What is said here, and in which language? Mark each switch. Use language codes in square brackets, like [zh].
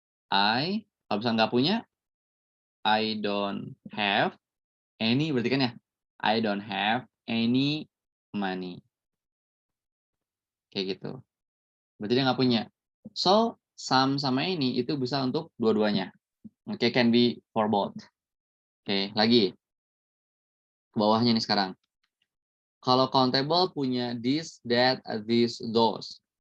[id] Kalau misalkan nggak punya, I don't have any, berarti kan ya, I don't have any money. Kayak gitu. Berarti dia nggak punya. So, some sama ini itu bisa untuk dua-duanya. [en] Oke, can be for both. Oke, lagi. [id] Ke bawahnya nih sekarang. Kalau countable punya this, that, this, those.